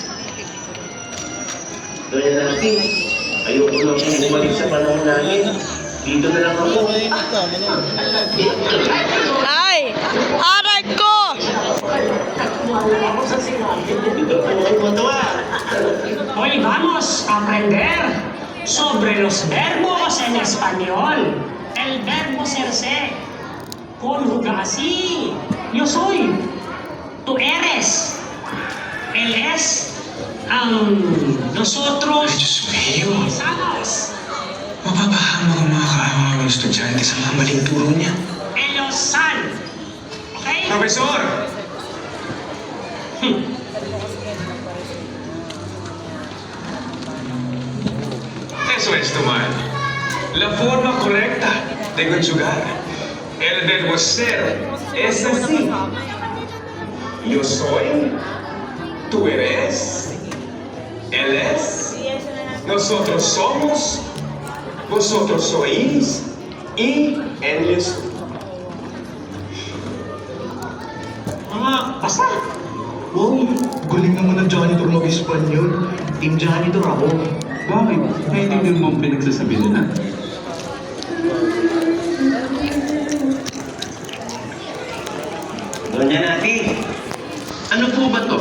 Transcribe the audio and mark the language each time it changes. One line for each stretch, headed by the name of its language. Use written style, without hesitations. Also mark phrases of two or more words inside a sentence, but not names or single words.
Filipino: Doña Nati, ayoko lang kung bumalik sa panahon namin. Dito na lang ako. Ay! Aray ko! Wala ako sa sinabi. Dito po ako matawa.
Spanish: Hoy, vamos a aprender sobre los verbos en español. El verbo serse conjuga así. Yo soy. Tú eres. Él es. Nosotros.
Filipino: Ay, Diyos mío.
Spanish: Somos.
Filipino: Mapapahamak ang mga estudyante sa mga maling turo niya.
Spanish: Ellos son. Okay? Profesor! Eso es tomar. La forma correcta de conjugar. El verbo ser es así. Yo soy, tú eres, él es, nosotros somos, vosotros sois y él es. Basta.
Filipino: Wow, galing naman ng janitor mag-Espanyol. Team janitor ako. Bakit? Naiintindihan mo ang pinagsasabi nila? Doña Nati, ano po ba to?